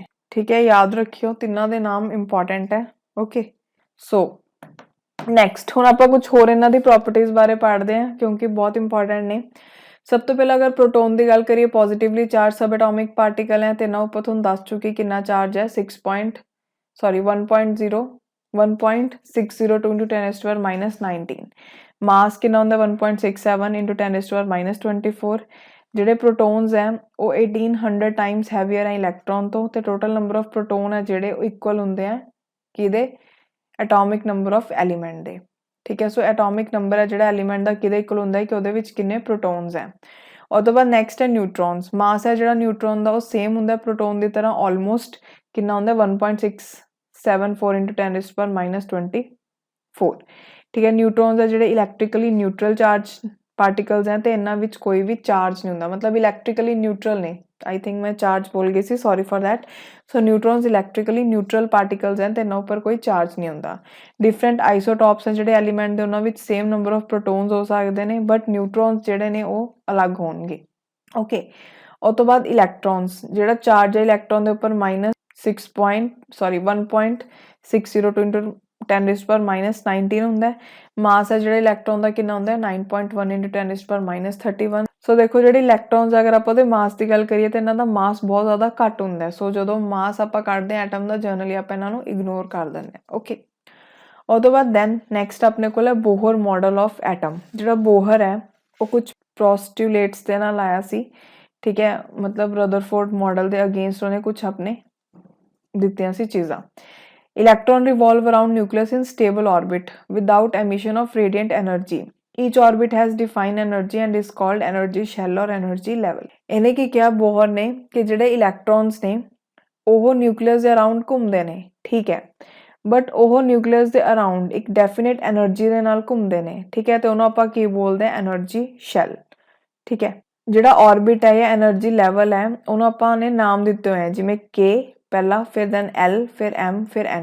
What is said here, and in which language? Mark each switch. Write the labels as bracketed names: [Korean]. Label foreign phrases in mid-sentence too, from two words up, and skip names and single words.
[Punjabi] ਠੀਕ ਹੈ, ਯਾਦ ਰੱਖਿਓ ਤਿੰਨਾਂ ਦੇ ਨਾਮ ਇੰਪੋਰਟੈਂਟ ਹੈ। [English] okay, so next [Punjabi] ਹੁਣ ਆਪਾਂ ਕੁਝ ਹੋਰ ਇਹਨਾਂ ਦੀ ਪ੍ਰੋਪਰਟੀਜ਼ ਬਾਰੇ ਪੜ੍ਹਦੇ ਹਾਂ ਕਿਉਂਕਿ ਬਹੁਤ ਇੰਪੋਰਟੈਂਟ ਨੇ। ਸਭ ਤੋਂ ਪਹਿਲਾਂ ਅਗਰ ਪ੍ਰੋਟੋਨ ਦੀ ਗੱਲ ਕਰੀਏ, [English] positively charge sub atomic particle [Punjabi] ਹੈ ਤੇ ਇਹਨਾਂ ਉੱਪਰ ਤੁਹਾਨੂੰ ਦੱਸ ਚੁੱਕੀ ਕਿੰਨਾ ਚਾਰਜ ਹੈ [English] 1.602 into 10 raised to power minus 19। ਮਾਸ ਕਿੰਨਾ ਹੁੰਦਾ 1.67 into 10 raised to power minus 24। [Punjabi] ਜਿਹੜੇ ਪ੍ਰੋਟੋਨਸ ਹੈ ਉਹ 1800 [English] times heavier [Punjabi] ਹੈ ਇਲੈਕਟ੍ਰੋਨ ਤੋਂ ਤੇ [English] total number of proton [Punjabi] ਹੈ ਜਿਹੜੇ ਉਹ ਇਕੁਅਲ ਹੁੰਦੇ ਆ ਕਿਹਦੇ, [English] atomic number of element [Punjabi] ਦੇ। ਠੀਕ ਹੈ, ਸੋ [English] atomic number [Punjabi] ਹੈ ਜਿਹੜਾ ਐਲੀਮੈਂਟ ਦਾ ਕਿਹਦੇ ਇਕੁਅਲ ਹੁੰਦਾ ਹੈ ਕਿ ਉਹਦੇ ਵਿੱਚ ਕਿੰਨੇ ਪ੍ਰੋਟੋਨਸ ਹੈ। ਉਹ ਤੋਂ ਬਾਅਦ ਨੈਕਸਟ ਹੈ ਨਿਊਟਰੋਨਸ। ਮਾਸ ਹੈ ਜਿਹੜਾ ਨਿਊਟਰੋਨ ਦਾ ਉਹ ਸੇਮ ਹੁੰਦਾ ਪ੍ਰੋਟੋਨ ਦੀ ਤਰ੍ਹਾਂ ਆਲਮੋਸਟ, ਕਿੰਨਾ ਹੁੰਦਾ [English] 1.674 into 10 raised to power minus 24। [Punjabi] ਠੀਕ ਹੈ, ਨਿਊਟਰੋਨਸ ਹੈ ਜਿਹੜੇ [English] electrically neutral charge particles [Punjabi] ਹੈ ਤੇ ਇਹਨਾਂ ਵਿੱਚ ਕੋਈ ਵੀ ਚਾਰਜ ਨਹੀਂ ਹੁੰਦਾ, ਮਤਲਬ [English] electrically neutral [Punjabi] ਨੇ। [English] I think [Punjabi] ਮੈਂ ਚਾਰਜ ਬੋਲ ਗਈ ਸੀ, [English] sorry for that. [Punjabi] ਸੋ ਨਿਊਟਰੋਨਸ [English] electrically neutral particles [Punjabi] ਹੈ ਤੇ ਇਹਨਾਂ ਉੱਪਰ ਕੋਈ ਚਾਰਜ ਨਹੀਂ ਹੁੰਦਾ। [English] different isotopes [Punjabi] ਹੈ ਜਿਹੜੇ ਐਲੀਮੈਂਟ ਦੇ, ਉਹਨਾਂ ਵਿੱਚ [English] same number of protons [Punjabi] ਹੋ ਸਕਦੇ ਨੇ [English] but neutrons [Punjabi] ਜਿਹੜੇ ਨੇ ਉਹ ਅਲੱਗ ਹੋਣਗੇ। ਓਕੇ, ਉਹ ਤੋਂ ਬਾਅਦ ਇਲੈਕਟ੍ਰੋਨਸ, ਜਿਹੜਾ ਚਾਰਜ ਹੈ ਇਲੈਕਟ੍ਰੋਨ ਦੇ ਉੱਪਰ [English] -1.602 into 10 raised to power minus 19 [Punjabi] ਹੁੰਦਾ। ਮਾਸ ਹੈ ਜਿਹੜਾ ਇਲੈਕਟ੍ਰੋਨ ਦਾ ਕਿੰਨਾ ਹੁੰਦਾ [English] 9.1 into 10 raised to power minus 31। [Punjabi] ਸੋ ਦੇਖੋ ਜਿਹੜੇ ਇਲੈਕਟ੍ਰੋਨਸ ਅਗਰ ਆਪਾਂ ਉਹਦੇ ਮਾਸ ਦੀ ਗੱਲ ਕਰੀਏ ਤਾਂ ਇਹਨਾਂ ਦਾ ਮਾਸ ਬਹੁਤ ਜ਼ਿਆਦਾ ਘੱਟ ਹੁੰਦਾ। ਸੋ ਜਦੋਂ ਮਾਸ ਆਪਾਂ ਕੱਢਦੇ ਹਾਂ ਐਟਮ ਦਾ, ਜਨਰਲੀ ਆਪਾਂ ਇਹਨਾਂ ਨੂੰ ਇਗਨੋਰ ਕਰ ਦਿੰਦੇ ਹਾਂ। ਓਕੇ, ਉਹ ਤੋਂ ਬਾਅਦ [English] then next [Punjabi] ਆਪਣੇ ਕੋਲ ਹੈ [English] Bohr model of atom. [Punjabi] ਜਿਹੜਾ ਬੋਹਰ ਹੈ ਉਹ ਕੁਝ ਪ੍ਰੋਸਟੀਲੇਟਸ ਦੇ ਨਾਲ ਆਇਆ ਸੀ। ਠੀਕ ਹੈ, ਮਤਲਬ ਰਦਰਫੋਰਡ ਮਾਡਲ ਦੇ ਅਗੇਂਸਟ ਉਹਨੇ ਕੁਝ ਆਪਣੇ ਦਿੱਤੀਆਂ ਸੀ ਚੀਜ਼ਾਂ। [English] Electron revolve around nucleus in stable orbit without emission of radiant energy. Each orbit has defined energy and is called energy shell or energy level। [Punjabi] ਇਹਨੇ ਕੀ ਕਿਹਾ ਬੋਹਰ ਨੇ ਕਿ ਜਿਹੜੇ ਇਲੈਕਟ੍ਰੋਨਸ ਨੇ ਉਹ ਨਿਊਕਲੀਅਸ ਦੇ ਅਰਾਊਂਡ ਘੁੰਮਦੇ ਨੇ। ਠੀਕ ਹੈ, ਬਟ ਉਹ ਨਿਊਕਲੀਅਸ ਦੇ ਅਰਾਊਂਡ ਇੱਕ [English] definite energy [Punjabi] ਦੇ ਨਾਲ ਘੁੰਮਦੇ ਨੇ। ਠੀਕ ਹੈ, ਤੇ ਉਹਨੂੰ ਆਪਾਂ ਕੀ ਬੋਲਦੇ ਆ, [English] energy shell. [Punjabi] ਠੀਕ ਹੈ, ਜਿਹੜਾ ਆਰਬਿਟ ਹੈ ਜਾਂ [English] energy level [Punjabi] ਹੈ ਉਹਨੂੰ ਆਪਾਂ ਨੇ ਨਾਮ ਦਿੱਤੇ ਹੋਏ ਆ, ਜਿਵੇਂ K ਪਹਿਲਾ, ਫਿਰ ਦੈਨ L, ਫਿਰ M, ਫਿਰ N।